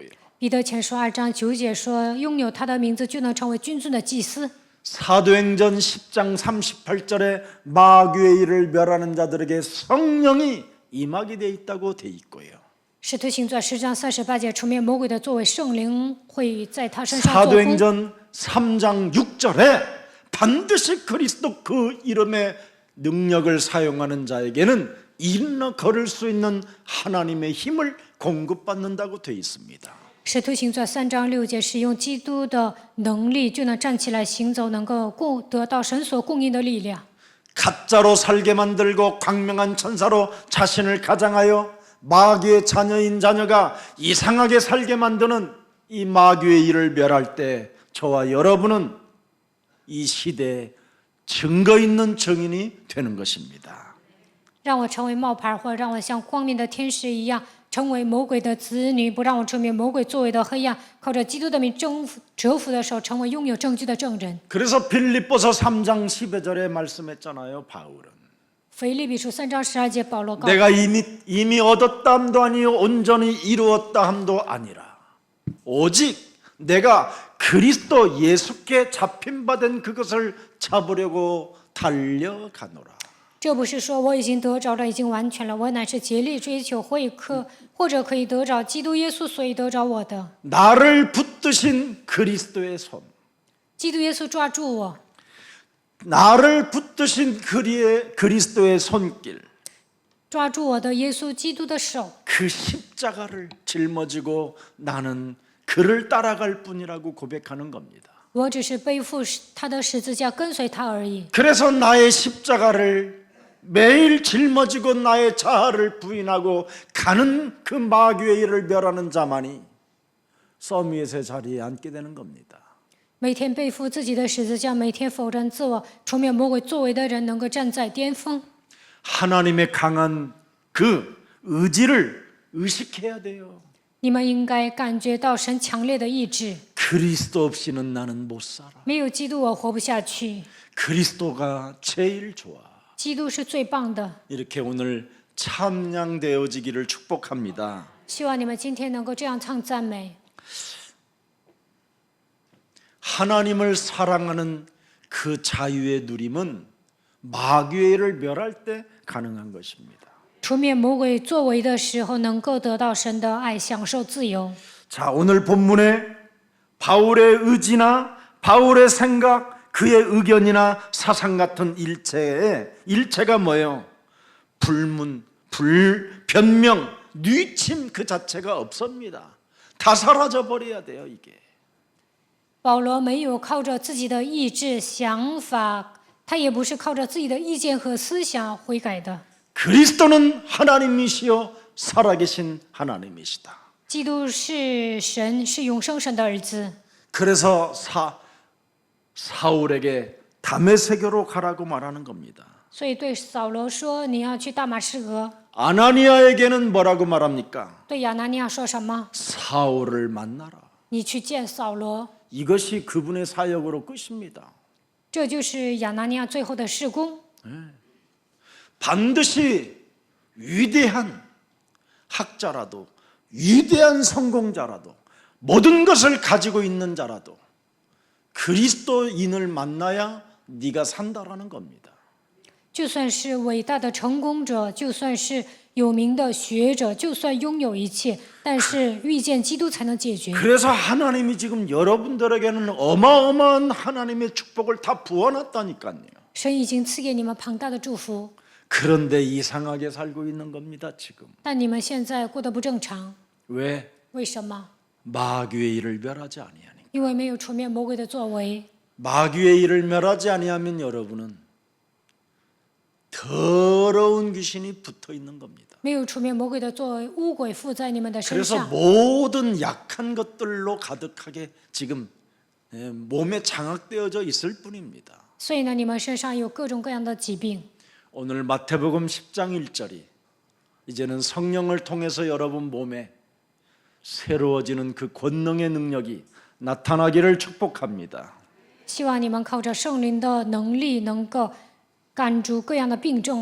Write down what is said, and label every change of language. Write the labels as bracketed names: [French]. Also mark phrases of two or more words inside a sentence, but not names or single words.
[Chinese] 彼得前书2章9节说，拥有他的名字就能成为君尊的祭司。 [Korean] 사도행전 10장 38절에 마귀의 일을 멸하는 자들에게 성령이 임하게 돼 있다고 돼 있고요. [Chinese] 使徒行传10章38节，除灭魔鬼的作为，圣灵会在他身上做工。 [Korean] 사도행전 3장 6절에 반드시 그리스도 그 이름의 능력을 사용하는 자에게는 일러 걸을 수 있는 하나님의 힘을 공급받는다고 돼 있습니다. [Chinese] 使徒行传3章6节，使用基督的能力就能站起来行走，能够得到神所供应的力量。 [Korean] 가짜로 살게 만들고 광명한 천사로 자신을 가장하여 마귀의 자녀인 자녀가 이상하게 살게 만드는 이 마귀의 일을 멸할 때 저와 여러분은 이 시대에 증거 있는 증인이 되는 것입니다. [Chinese] 让我成为冒牌，或者让我像光明的天使一样，成为魔鬼的子女，不让我出灭魔鬼作为的黑暗，靠着基督的名折服的时候，成为拥有证据的证人。 [Korean] 그래서 빌립보서 3장 12절에 말씀했잖아요. 바울은 [Chinese] 腓立比书3章12节，保罗告 [Korean] 내가 이미 얻었다 함도 아니요 온전히 이루었다 함도 아니라 오직 내가 그리스도 예수께 잡힌 바 된 그것을 잡으려고 달려가노라. [Chinese] 这不是说我已经得着了，已经完全了，我乃是竭力追求，或者可以得着基督耶稣，所以得着我的。 [Korean] 나를 붙드신 그리스도의 손, [Chinese] 基督耶稣抓住我， [Korean] 나를 붙드신 그리스도의 손길, [Chinese] 抓住我的耶稣基督的手， [Korean] 그 십자가를 짊어지고 나는 그를 따라갈 뿐이라고 고백하는 겁니다. [Chinese] 我只是背负他的十字架，跟随他而已。 [Korean] 그래서 나의 십자가를 매일 짊어지고 나의 자아를 부인하고 가는 그 마귀의 일을 멸하는 자만이 서밋의 자리에 앉게 되는 겁니다. [Chinese] 每天背负自己的十字架，每天否认自我，除灭魔鬼作为的人，能够站在巅峰。 [Korean] 하나님의 강한 그 의지를 의식해야 돼요. [Chinese] 你们应该感觉到神强烈的意志。 [Korean] 그리스도 없이는 나는 못 살아. [Chinese] 没有基督，我活不下去。 [Korean] 그리스도가 제일 좋아. [Chinese] 基督是最棒的。 [Korean] 이렇게 오늘 참양되어지기를 축복합니다. [Chinese] 希望你们今天能够这样唱赞美。 [Korean] 하나님을 사랑하는 그 자유의 누림은 마귀의 일을 멸할 때 가능한 것입니다. [Chinese] 除灭魔鬼作为的时候，能够得到神的爱，享受自由。 [Korean] 자, 오늘 본문에 바울의 의지나 바울의 생각, 그의 의견이나 사상 같은 일체가 뭐예요? 변명, 뉘침 그 자체가 없습니다. 다 사라져 버려야 돼요, 이게. [Chinese] 保罗没有靠着自己的意志、想法，他也不是靠着自己的意见和思想悔改的。 [Korean] 그리스도는 하나님이시요 살아계신 하나님이시다. [Chinese] 基督是神，是永生神的儿子。 [Korean] 그래서 사울에게 다메섹으로 가라고 말하는 겁니다. [Chinese] 所以对扫罗说：“你要去大马士革。” [Korean] 아나니아에게는 뭐라고 말합니까? [Chinese] 对亚拿尼亚说什么？ [Korean] 사울을 만나라. [Chinese] 你去见扫罗。 [Korean] 이것이 그분의 사역으로 끝입니다. [Chinese] 这就是亚拿尼亚最后的事工。 [Korean] 반드시 위대한 학자라도 위대한 성공자라도 모든 것을 가지고 있는 자라도 그리스도인을 만나야 네가 산다라는 겁니다. [Chinese] 就算是伟大的成功者，就算是有名的学者，就算拥有一切，但是遇见基督才能解决。 [Korean] 그래서 하나님이 지금 여러분들에게는 어마어마한 하나님의 축복을 다 부어놨다니까요. [Chinese] 神已经赐给你们庞大的祝福， [Korean] 그런데 이상하게 살고 있는 겁니다, 지금. [Chinese] 但你们现在过得不正常， [Korean] 왜? [Chinese] 为什么？ [Korean] 마귀의 일을 멸하지 아니하니. [Chinese] 因为没有除灭魔鬼的作为。 [Korean] 마귀의 일을 멸하지 아니하면 여러분은 더러운 귀신이 붙어 있는 겁니다. [Chinese] 没有除灭魔鬼的作为，污鬼附在你们的身 [Korean] 그래서 [Chinese] 上， [Korean] 모든 약한 것들로 가득하게 지금 몸에 장악되어져 있을 뿐입니다. [Chinese] 所以呢，你们身上有各种各样的疾病。 [Korean] 오늘 마태복음 10장 1절이 이제는 성령을 통해서 여러분 몸에 새로워지는 그 권능의 능력이 나타나기를 축복합니다. [Chinese] 希望你们靠着圣灵的能力，能够赶逐各样的病症。